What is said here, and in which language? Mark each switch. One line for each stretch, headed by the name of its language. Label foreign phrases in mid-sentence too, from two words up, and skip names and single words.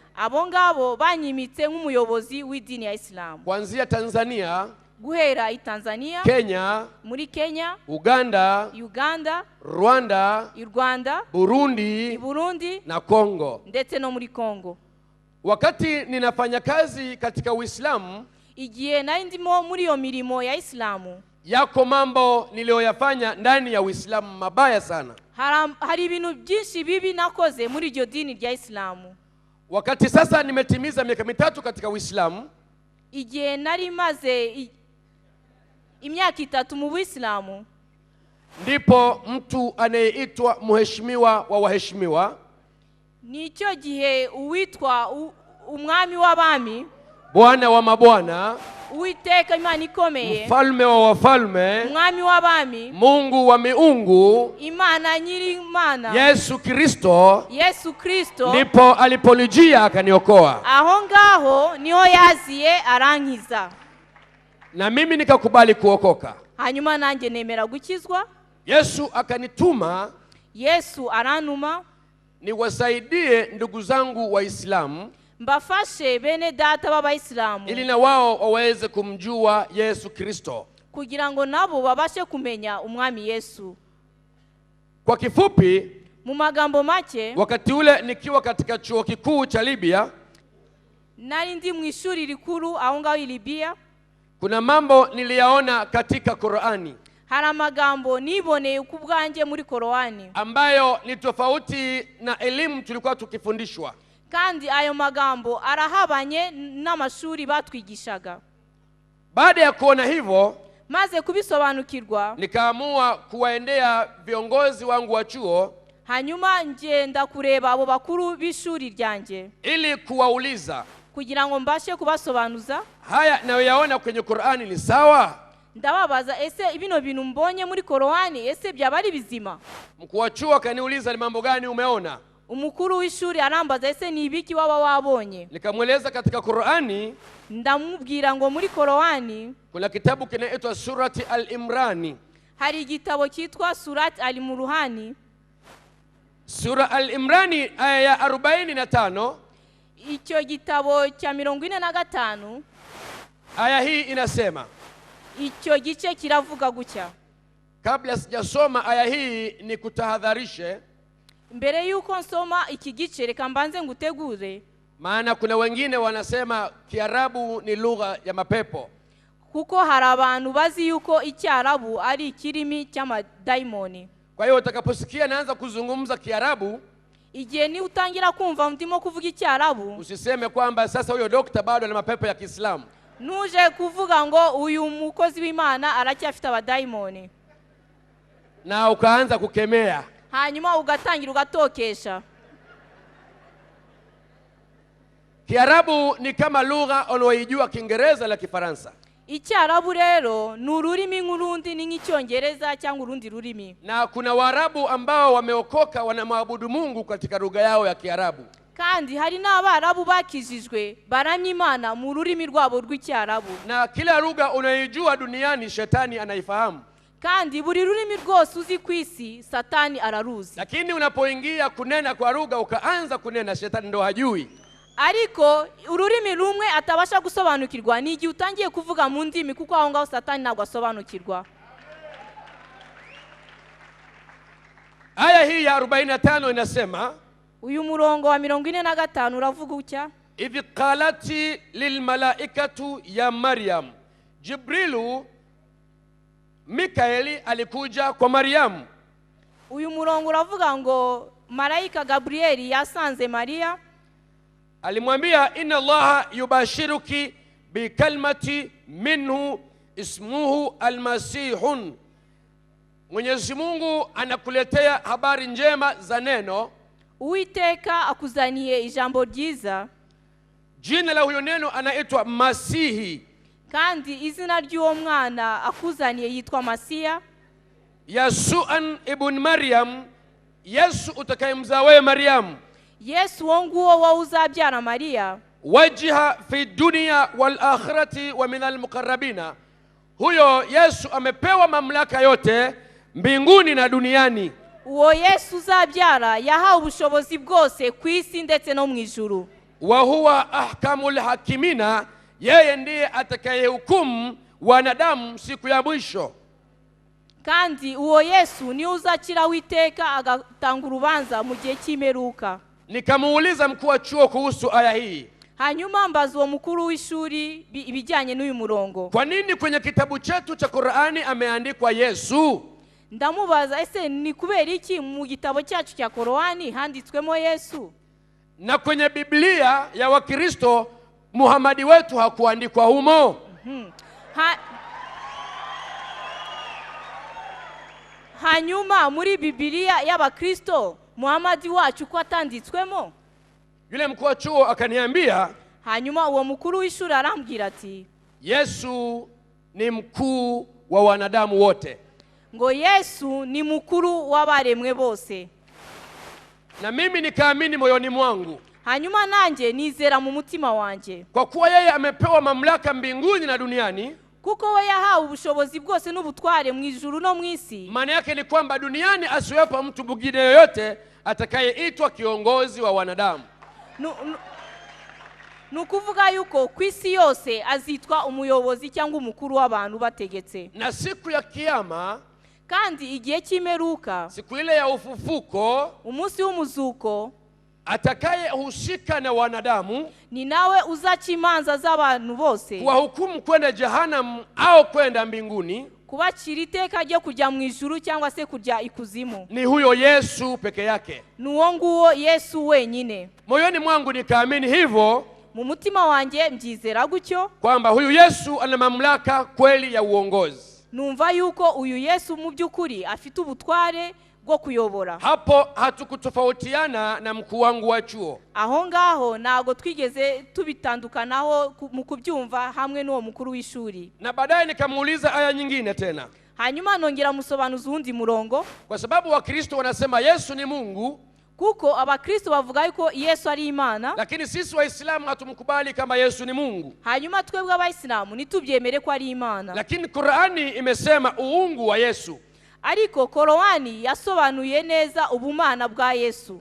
Kinyarwanda: Abo ngabo banyimitse nk'umuyobozi w'idini ya Islamu.
Swahili: Kuanzia Tanzania,
Kinyarwanda: guhera Tanzania, Kenya, muri Kenya,
Swahili: Uganda, Rwanda, Burundi na Kongo,
Kinyarwanda: ndetse no muri Kongo.
Swahili: Wakati ninafanya kazi katika Uislamu,
Kinyarwanda: igihe nari ndimo muri iyo mirimo ya Islamu,
Swahili: yako mambo niliyoyafanya ndani ya Uislamu mabaya sana.
Kinyarwanda: Hari ibintu byinshi bibi nakoze muri iryo dini rya Islamu.
Swahili: Wakati sasa nimetimiza miaka 3 katika Uislamu,
Kinyarwanda: igihe nari maze imyaka 3 mu Uislamu,
Swahili: ndipo mtu anayeitwa mheshimiwa wa waheshimiwa,
Kinyarwanda: nicyo gihe uwitwa umwami w'abami,
Swahili: bwana wa mabwana,
Kinyarwanda: Uwiteka Imana ikomeye,
Swahili: mfalme wa wafalme,
Kinyarwanda: umwami w'abami,
Swahili: Mungu wa miungu,
Kinyarwanda: Imana nyiri Imana, Yesu Kristo,
Swahili: ndipo aliponijia akaniokoa.
Kinyarwanda: Aho ngaho niho yaziye arankiza,
Swahili: na mimi nikakubali kuokoka.
Kinyarwanda: Hanyuma nanjye nemera gukizwa.
Swahili: Yesu akanituma,
Kinyarwanda: Yesu aranuma
Swahili: niwasaidie ndugu zangu Waislamu,
Kinyarwanda: mbafashe bene data b'Abayisilamu,
Swahili: ili na wao waweze kumjua Yesu Kristo,
Kinyarwanda: kugira ngo nabo babashe kumenya umwami Yesu.
Swahili: Kwa kifupi,
Kinyarwanda: mu magambo make,
Swahili: wakati ule nikiwa katika chuo kikuu cha Libya,
Kinyarwanda: nari ndi mu ishuri rikuru aho ngaho i Libya,
Swahili: kuna mambo niliyaona katika Qur'ani,
Kinyarwanda: hari amagambo niboneye ukubwanjye muri Qur'ani,
Swahili: ambayo ni tofauti na elimu tulikuwa tukifundishwa.
Kinyarwanda: kandi ayo magambo arahabanye n'amashuri batwigishaga.
Swahili: Baada ya kuona hivyo,
Kinyarwanda: maze kubisobanukirwa,
Swahili: nikaamua kuwaendea viongozi wangu wa chuo,
Kinyarwanda: hanyuma ngenda kureba abo bakuru b'ishuri ryanjye,
Swahili: ili kuwauliza,
Kinyarwanda: kugira ngo mbashe kubasobanuza,
Swahili: haya nayoyaona kwenye Qur'ani ni sawa?
Kinyarwanda: Ndababaza, ese ibino bintu mbonye muri Qur'ani ese byaba ari bizima?
Swahili: Mkuu wa chuo akaniuliza, ni mambo gani umeona?
Kinyarwanda: Umukuru w'ishuri arambaza, ese ni ibiki waba wabonye?
Swahili: Nikamweleza katika Qur'ani,
Kinyarwanda: ndamubwira ngo muri Qur'ani
Swahili: kuna kitabu kinaitwa Surati Al-Imran.
Kinyarwanda: hari igitabo cyitwa Surati Al-Imran.
Swahili: Sura Al-Imran aya ya 45,
Kinyarwanda: icyo gitabo cya 45,
Swahili: aya hii inasema,
Kinyarwanda: icyo gice kiravuga gutya.
Swahili: Kabla sijasoma aya hii ni kutahadharishe,
Kinyarwanda: mbere yuko nsoma iki gice reka mbanze ngutegure,
Swahili: maana kuna wengine wanasema Kiarabu ni lugha ya mapepo.
Kinyarwanda: kuko hari abantu bazi yuko Icyarabu ari ikirimi cy'amadaimoni.
Swahili: Kwa hiyo utakaposikia naanza kuzungumza Kiarabu,
Kinyarwanda: igihe ni utangira kumva ndimo kuvuga Icyarabu,
Swahili: usiseme kwamba sasa huyo dokta bado ana mapepo ya Kiislamu.
Kinyarwanda: nuje kuvuga ngo uyu mukozi w'Imana aracyafite abadaimoni,
Swahili: na ukaanza kukemea.
Kinyarwanda: hanyuma ugatangira ugatokesha.
Swahili: Kiarabu ni kama lugha unaoijua Kiingereza na Kifaransa.
Kinyarwanda: Icyarabu rero ni ururimi nk'urundi, ni nk'icyongereza cyangwa urundi rurimi.
Swahili: Na kuna Waarabu ambao wameokoka wanamwabudu Mungu katika lugha yao ya Kiarabu.
Kinyarwanda: Kandi hari n'Abarabu bakijijwe baramya Imana mu rurimi rwabo rw'Icyarabu.
Swahili: Na kila lugha unaijua duniani shetani anaifahamu.
Kinyarwanda: Kandi buri rurimi rwose uzi ku isi Satani araruzi.
Swahili: Lakini unapoingia kunena kwa lugha ukaanza kunena, shetani ndo hajui.
Kinyarwanda: Ariko ururimi rumwe atabasha gusobanukirwa ni igihe utangiye kuvuga mu ndimi, kuko aho ngaho Satani ntabwo asobanukirwa.
Swahili: Aya hii ya 45 inasema,
Kinyarwanda: uyu murongo wa 45 uravuga utya:
Arabic: إذ قالت الملائكة يا مريم,
Swahili: Jibrilu Mikaeli alikuja kwa Maryam.
Kinyarwanda: uyu murongo uravuga ngo Malaika Gabrieli yasanze Maria,
Swahili: alimwambia,
Arabic: إن الله يبشرك بكلمة منه اسمه المسيح,
Swahili: Mwenyezi Mungu anakuletea habari njema za neno,
Kinyarwanda: Uwiteka akuzaniye ijambo ryiza,
Swahili: jina la huyo neno anaitwa Masihi,
Kinyarwanda: kandi izina ry'uwo mwana akuzaniye yitwa Masiya,
Arabic: عيسى ابن مريم,
Swahili: Yesu utakayemzaa wewe Maryam,
Kinyarwanda: Yesu wo nguwo wa uzabyara Maria,
Arabic: وجيها في الدنيا والآخرة ومن المقربين,
Swahili: huyo Yesu amepewa mamlaka yote mbinguni na duniani.
Kinyarwanda: uwo Yesu uzabyara yahawe ubushobozi bwose ku isi ndetse no mu ijuru.
Arabic: وهو أحكم الحاكمين,
Swahili: yeye ndiye atakayehukumu wanadamu siku ya mwisho.
Kinyarwanda: Kandi uwo Yesu ni uzakira witeka agatanga urubanza mu gihe cy'imperuka.
Swahili: Nikamuuliza mkuu wa chuo kuhusu aya hii,
Kinyarwanda: hanyuma mbaza uwo mukuru w'ishuri ibijyanye n'uyu murongo,
Swahili: kwa nini kwenye kitabu chetu cha Qur'ani ameandikwa Yesu?
Kinyarwanda: ndamubaza, ese ni kubera iki mu gitabo cyacu cya Qur'ani handitswemo Yesu?
Swahili: Na kwenye Biblia ya Wakristo Muhamadi wetu hakuandikwa humo.
Kinyarwanda: Hanyuma muri Biblia y'Abakristo Muhamadi wacu ko atanditswemo.
Swahili: Yule mkuu wa chuo akaniambia,
Kinyarwanda: hanyuma uwo mukuru w'ishuri arambwira ati,
Swahili: Yesu ni mkuu wa wanadamu wote.
Kinyarwanda: Ngo Yesu ni mukuru w'abaremwe bose.
Swahili: Na mimi nikaamini moyoni mwangu.
Kinyarwanda: Hanyuma nanjye nizera mu mutima wanje.
Swahili: Kwa kuwa yeye amepewa mamlaka mbinguni na duniani.
Kinyarwanda: Kuko we yahawe ubushobozi bwose n'ubutware mu ijuru no mu isi.
Swahili: Maana yake ni kwamba duniani asiwepo mtu mwingine yoyote atakayeitwa kiongozi wa wanadamu.
Kinyarwanda: Nukuvuga yuko ku isi yose azitwa umuyobozi cyangwa umukuru w'abantu bategetse.
Swahili: Na siku ya kiyama,
Kinyarwanda: kandi igihe cy'imperuka,
Swahili: siku ile ya ufufuko,
Kinyarwanda: umunsi w'umuzuko,
Swahili: atakayehusika na wanadamu
Kinyarwanda: ni nawe uzaca imanza z'abantu bose,
Swahili: kuwahukumu kwenda jehanamu au kwenda mbinguni,
Kinyarwanda: kubacira iteka ryo kujya mu ijuru cyangwa se kujya ikuzimu.
Swahili: Ni huyo Yesu peke yake.
Kinyarwanda: Nuwo nguwo Yesu wenyine.
Swahili: Moyoni mwangu nikaamini hivyo,
Kinyarwanda: mu mutima wanjye mbyizera gutyo,
Swahili: kwamba huyu Yesu ana mamlaka kweli ya uongozi.
Kinyarwanda: Numva yuko uyu Yesu mu byukuri afite ubutware bwo kuyobora.
Swahili: Hapo hatukutofautiana na mkuu wangu wa chuo.
Kinyarwanda: Aho ngaho nago twigeze tubitandukanaho mu kubyumva hamwe n'uwo mukuru w'ishuri.
Swahili: Na baadaye nikamuuliza aya nyingine tena.
Kinyarwanda: Hanyuma nongera musobanuza undi murongo.
Swahili: Kwa sababu Wakristo wanasema Yesu ni Mungu.
Kinyarwanda: Kuko Abakristo bavuga yuko Yesu ari Imana.
Swahili: Lakini sisi Waislamu hatumkubali kama Yesu ni Mungu.
Kinyarwanda: Hanyuma twebwe Abayisilamu nitubyemere ko ari Imana.
Swahili: Lakini Qur'ani imesema uungu wa Yesu.
Kinyarwanda: Ariko Korowani yasobanuye neza ubumana bwa Yesu.